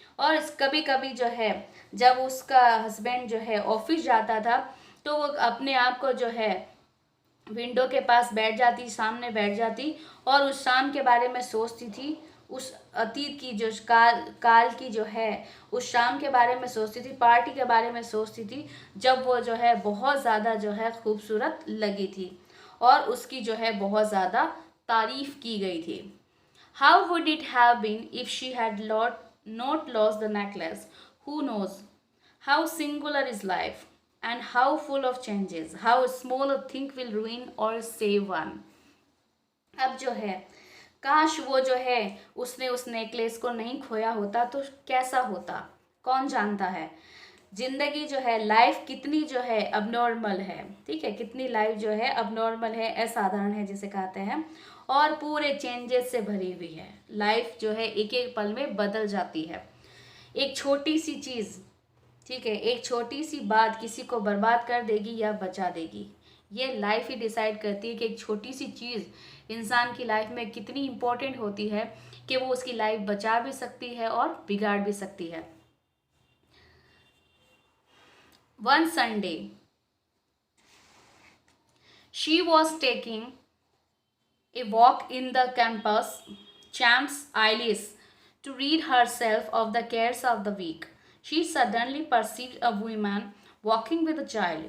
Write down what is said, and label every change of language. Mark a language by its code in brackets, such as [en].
[hi] और कभी कभी जो है जब उसका हस्बैंड जो है ऑफिस जाता था तो वो अपने आप को जो है विंडो के पास बैठ जाती, सामने बैठ जाती और उस शाम के बारे में सोचती थी, उस अतीत की जो काल की जो है उस शाम के बारे में सोचती थी, पार्टी के बारे में सोचती थी जब वो जो है बहुत ज़्यादा जो है खूबसूरत लगी थी और उसकी जो है बहुत ज़्यादा तारीफ की गई थी। [en] How would it have been if she had not lost the necklace? Who knows how singular is life and how full of changes, how small a thing will ruin or save one. [hi] अब जो है काश वो जो है उसने उस necklace को नहीं खोया होता तो कैसा होता, कौन जानता है। जिंदगी जो है लाइफ कितनी जो है अबनॉर्मल है, ठीक है, कितनी लाइफ जो है अबनॉर्मल है, असाधारण है जिसे कहते हैं और पूरे चेंजेस से भरी हुई है। लाइफ जो है एक एक पल में बदल जाती है। एक छोटी सी चीज़, ठीक है, एक छोटी सी बात किसी को बर्बाद कर देगी या बचा देगी। ये लाइफ ही डिसाइड करती है कि एक छोटी सी चीज़ इंसान की लाइफ में कितनी इम्पोर्टेंट होती है कि वो उसकी लाइफ बचा भी सकती है और बिगाड़ भी सकती है। [en] One Sunday she was taking a walk in the campus, Champs Eilis, to rid herself of the cares of the week. She suddenly perceived a woman walking with a child.